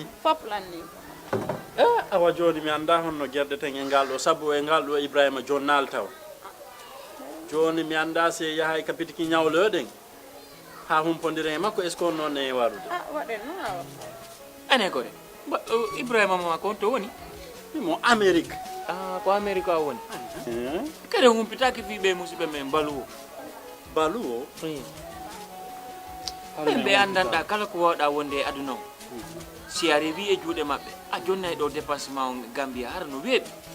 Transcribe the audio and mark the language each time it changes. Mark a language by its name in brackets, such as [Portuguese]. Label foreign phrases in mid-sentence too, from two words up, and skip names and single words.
[Fula] fop lanni awa joni mi anda honno gerdeten e ngal ɗo sabu e ngal ɗo Ibrahima jonnal taw joni mi anda se yahay kapitiki ñawloɗen ha humpodire e makko [French] est ce que [Fula] on noon e warude waɗen noon awa ane kode Ibrahima ma ko to woni mo Amérique ko Amérique a woni kadi humpitaki fiɓe musidɓe men baluwo ɓe andanɗa kala ko wawɗa wonde e aduna o si a rewi e juuɗe maɓɓe a jonnay ɗo dépassement o Gambia hara no weeɓi